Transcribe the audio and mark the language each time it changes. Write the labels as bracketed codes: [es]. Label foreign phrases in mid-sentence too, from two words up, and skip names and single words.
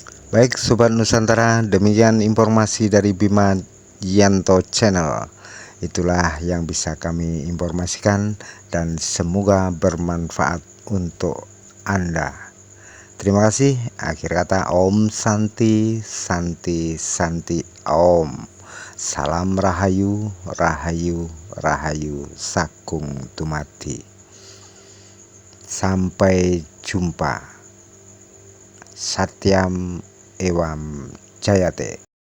[id] Baik Sobat Nusantara, demikian informasi dari Bima Yanto Channel. Itulah yang bisa kami informasikan dan semoga bermanfaat untuk Anda. Terima kasih. Akhir kata, [sa] ॐ शान्ति शान्ति शान्ति ॐ. [jv] Salam Rahayu Rahayu Rahayu Sakung Tumati. [id] Sampai jumpa. [sa] सत्यम् एव जयते.